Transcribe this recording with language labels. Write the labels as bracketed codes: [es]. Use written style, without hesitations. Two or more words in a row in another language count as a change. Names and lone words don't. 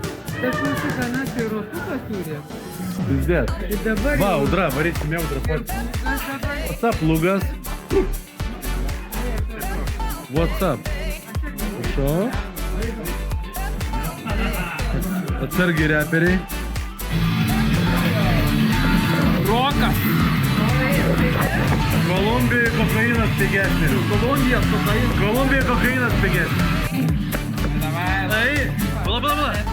[lt] Tas mūsų kanas ir rotuką turi. Pizdėt. Ir dabar... Va, audra, varysim jau audra. [en] What's up, Lugas? What's up? [lt] Šo? Atsargiai reperiai. Rokas. Kolumbijoje kokainas pigesnis. Kolumbijoje kokainas pigesnis. Ai, pala.